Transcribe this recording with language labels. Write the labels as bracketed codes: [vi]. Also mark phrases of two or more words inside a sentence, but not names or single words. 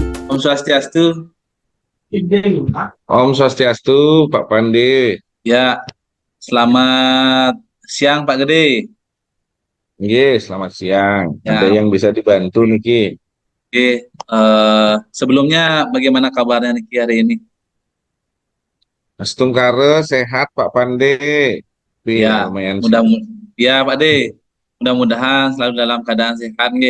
[sa] Om Swastiastu, Om Swastiastu, Pak Pandi. [id] ya selamat siang Pak Gede. Nggih, selamat siang. Ada Ya, yang bisa dibantu niki? oke. Sebelumnya bagaimana kabarnya Niki hari ini? Astungkare sehat Pak Pandi. Tapi Ya, ya lumayan mudah sih. ya Pak De. Mudah-mudahan selalu dalam keadaan sehat nggih.